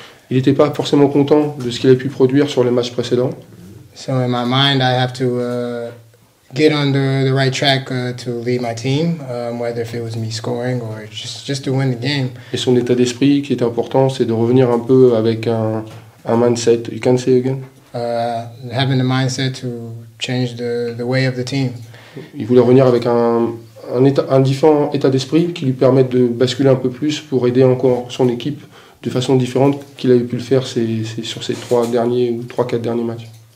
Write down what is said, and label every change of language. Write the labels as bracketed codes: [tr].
[fr] Il n'était pas forcément content de ce qu'il a pu produire sur les matchs précédents. [en] So in my mind, I have to get on the right track to lead my team, whether if it was me scoring or just to win the game. [fr] Et son état d'esprit qui est important, c'est de revenir un peu avec un mindset. [en] You can say again? Having the mindset to change the way of the team. [fr] Il voulait revenir avec un différent état d'esprit qui lui permette de basculer un peu plus pour aider encore son équipe de façon différente qu'il avait pu le faire sur ces 3-4 derniers matchs.